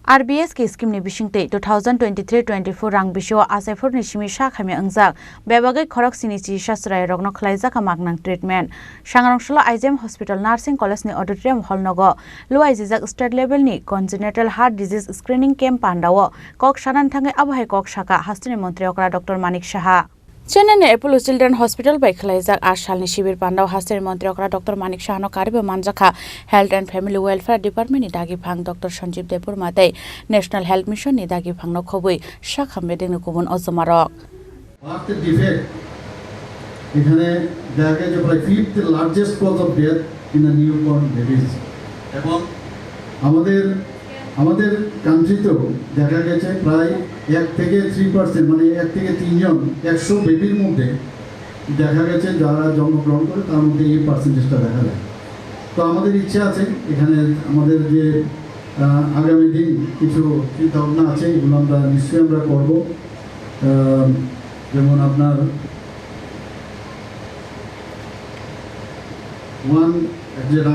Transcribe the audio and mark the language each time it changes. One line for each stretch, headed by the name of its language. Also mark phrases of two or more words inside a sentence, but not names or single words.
Kok Borok: RBS ke scheme ni bisingte 2023-24 rang bisio asaifor ni simi sha khami angjak bebagai khorok sini chi shasrai rogno khlaijak magnang treatment sangrongshla IGM Hospital Nursing College ni
English: auditorium hall
Kok Borok: nogo luai jijak
English: state level
Kok Borok: ni
English: congenital heart disease screening camp
Kok Borok: pandawo kok sanan thangai abhai kok saka hastini mantri okra Dr. Manik Saha Chennai Apollo Children Hospital by Khlaijak Ashalni Shibir Pandau Hastini Mantri okra Dr. Manik Saha no karibe manjakha Health and Family Welfare Department ni dagi phang Dr. Sanjeev Depur matai National Health Mission ni dagi phang no khobui shakham beding no kubun ozomarok
English: After defect
Bangla: এখানে দেখা যায় প্রায়
English: fifth largest cause of death in a newborn babies
Bangla: এবং আমাদের কান্ট্রিতেও দেখা গেছে প্রায় 1 থেকে 3% মানে 1 থেকে 3 জন 100 বেবির মধ্যে দেখা গেছে যারা জন্মগ্রহণ করে তার মধ্যে এই পার্সেন্টেজটা দেখা যায় তো আমাদের ইচ্ছা আছে এখানে আমাদের যে আগামী দিন কিছু চিন্তাভাবনা আছে এগুলো আমরা নিশ্চয়ই আমরা করব যেমন আপনার যে আমি